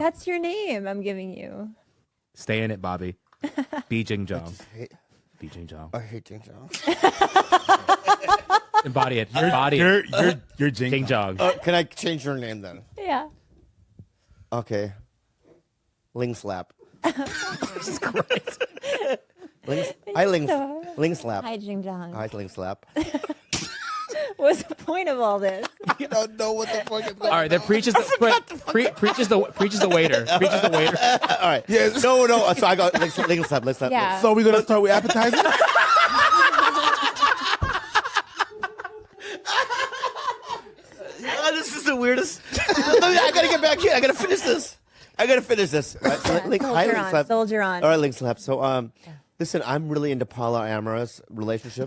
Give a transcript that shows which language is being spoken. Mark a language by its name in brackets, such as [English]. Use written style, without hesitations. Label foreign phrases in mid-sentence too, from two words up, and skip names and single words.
[English] That's your name I'm giving you. Stay in it, Bobby. Be Jingjong. Be Jingjong. I hate Jing Jong. Embody it. Embody it. You're Jing. Jingjong. Can I change your name then? Yeah. Okay. Ling Slap. Jesus Christ. Ling slap. Hi, Jing Jong. Hi, Ling slap. What's the point of all this? You don't know what the fuck is going All right, then preaches the waiter. Preaches the waiter. All right. Yes. No. So I go Ling slap. Ling slap. Yeah. So we're going to start with appetizers? Oh, this is the weirdest. I gotta get back here. I gotta finish this. Right, so Soldier on. All right, Ling slap. So listen, I'm really into polyamorous relationships.